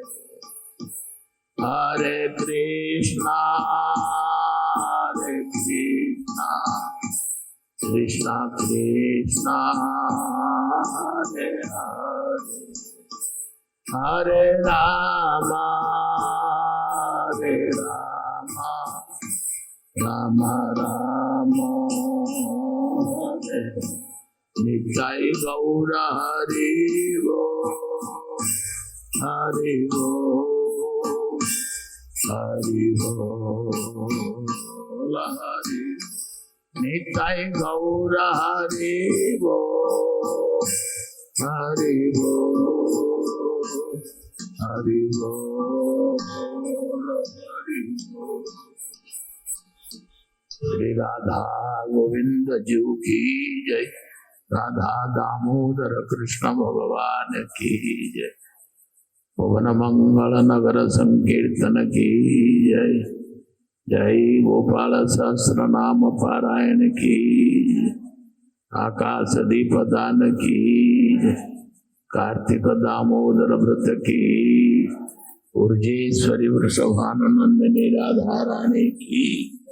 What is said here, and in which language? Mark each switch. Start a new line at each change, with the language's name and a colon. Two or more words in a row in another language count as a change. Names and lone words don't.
Sanskrit: హరే కృష్ణ కృష్ణ కృష్ణ హరే హరే హరే రామ రామ రామ హరే నిత్యాయ గౌర హరి గో హరి గో హరి గో హరి నిత్యాయ గౌర హరి గో హరి గో హరి గో హరి గో.
Hindi: श्री राधा गोविंद जीव की जय. राधा दामोदर कृष्ण भगवान की जय. पवन मंगल नगर संकीर्तन की जय. जय गोपाल सहस्र नाम पारायण की. आकाश दीप दान की. कार्तिक दामोदर व्रत की. उर्जेश्वरी वृषभानुनंदिनी राधा रानी की.